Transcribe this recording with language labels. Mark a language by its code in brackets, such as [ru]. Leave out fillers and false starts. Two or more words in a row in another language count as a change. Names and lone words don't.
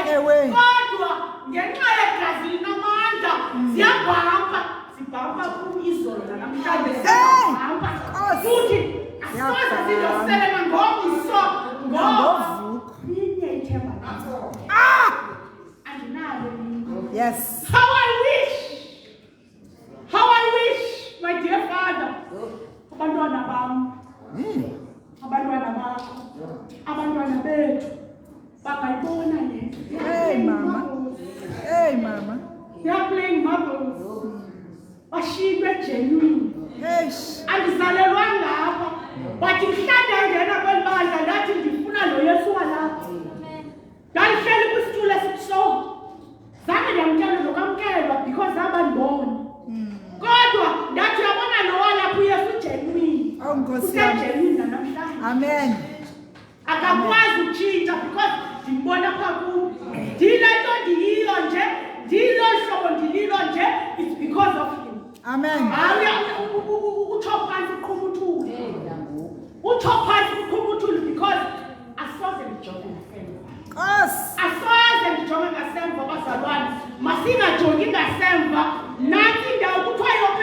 [xh] Kodwa ngenxa yegazi linamandla ziyabhamba. Zibhamba izolo namhlanje ziyabhamba. Futhi asoze sizosebenza ngomso ngoba linye ithemba lakho. Andinalo linye. [en] Yes. How I wish, my dear Father, [xh] abantwana bam, abantwana bakho, abantwana bethu bangayibona le. [en] Hey, Mama. They are playing marbles. [xh] Bashiywe genuine. Andizalelwanga apha. But mhlawumbe ngena kwelibandla ndathi ndifuna lo Yesu walapha. Ndandihleli kwisitulo esikuso. Zange ndamkela nokwamkelwa because abandibona. Kodwa ndathi uyabona lo walapha uYesu genuine. Usegenuine namhlanje. Amen. Akakwazi utshintsha because ndimbona phaa kubo. Ndile nto ndiyiyo nje, ndilo hlobo ndililo nje, [en] it's because of him. [xh] Amen. Utsho phansi uqhumuthule. Utsho phansi uqhumuthule because asoze ndijonge ngasemva. Asoze ndijonge ngasemva bazalwane. Masingajongi ngasemva. Nansi indawo kuthiwa